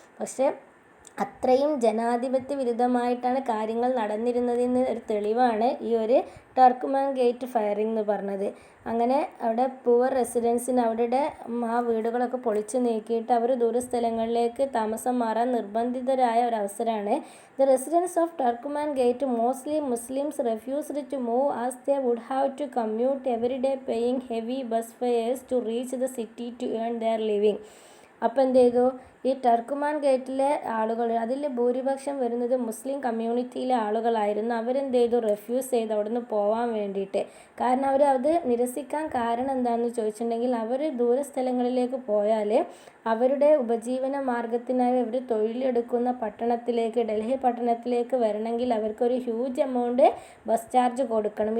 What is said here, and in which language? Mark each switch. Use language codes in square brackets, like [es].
[ml] പക്ഷേ അത്രയും ജനാധിപത്യ വിരുദ്ധമായിട്ടാണ് കാര്യങ്ങൾ നടന്നിരുന്നതിന് ഒരു തെളിവാണ് ഈ ഒരു ടർക്കുമാൻ ഗേറ്റ് ഫയറിംഗ് എന്ന് പറഞ്ഞത്. അങ്ങനെ അവിടെ പുവർ റെസിഡൻസിന് അവരുടെ ആ വീടുകളൊക്കെ പൊളിച്ചു നീക്കിയിട്ട് അവർ ദൂരസ്ഥലങ്ങളിലേക്ക് താമസം മാറാൻ നിർബന്ധിതരായ ഒരവസരമാണ്. [en] The residence of Turkman Gate mostly Muslims refused to move as they would have to commute every day paying heavy bus fares to reach the city to earn their living. [ml] അപ്പോൾ എന്ത് ചെയ്തു, ഈ ടർക്കുമാൻ ഗേറ്റിലെ ആളുകൾ, അതിൽ ഭൂരിപക്ഷം വരുന്നത് മുസ്ലിം കമ്മ്യൂണിറ്റിയിലെ ആളുകളായിരുന്നു. അവരെന്ത് ചെയ്തു, റിഫ്യൂസ് ചെയ്ത് അവിടെ നിന്ന് പോകാൻ വേണ്ടിയിട്ട്. കാരണം അവർ അത് നിരസിക്കാൻ കാരണം എന്താണെന്ന് ചോദിച്ചിട്ടുണ്ടെങ്കിൽ, അവർ ദൂരസ്ഥലങ്ങളിലേക്ക് പോയാൽ അവരുടെ ഉപജീവന മാർഗത്തിനായി അവർ തൊഴിലെടുക്കുന്ന പട്ടണത്തിലേക്ക്, ഡൽഹി പട്ടണത്തിലേക്ക് വരണമെങ്കിൽ അവർക്കൊരു [en] huge amount bus charge [ml] കൊടുക്കണം.